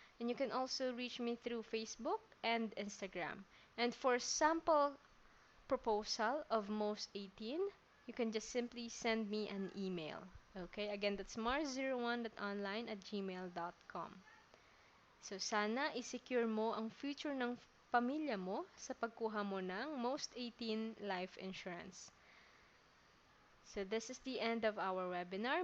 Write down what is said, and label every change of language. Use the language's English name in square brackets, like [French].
[English] And you can also reach me through Facebook and Instagram. And for sample proposal of MOST18, you can just simply send me an email. Okay? Again, that's mars01.online@gmail.com. [Filipino] So, sana i-secure mo ang future ng pamilya mo sa pagkuha mo ng MOST18 life insurance. [English] So, this is the end of our webinar.